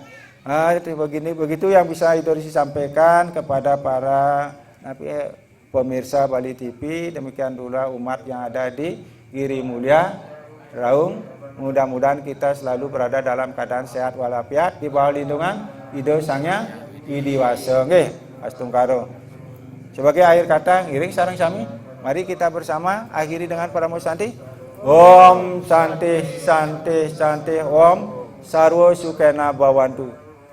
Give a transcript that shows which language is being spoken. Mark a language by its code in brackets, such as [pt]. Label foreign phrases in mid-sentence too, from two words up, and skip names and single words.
[id] Itu begitu yang bisa itu disampaikan kepada para pemirsa Bali TV. Demikian dulu umat yang ada di Giri Mulia Raung. Mudah-mudahan kita selalu berada dalam keadaan sehat walafiat di bawah lindungan Ide Sang Hyang Widi Wasa. [ban] Nggih, astungkaro. [id] Sebagai akhir kata [ban] ngiring sareng sami, [id] mari kita bersama akhiri dengan Paramo Santi. [sa] Om Santi Santi Santi Om Sarwo Sukena Bawantu.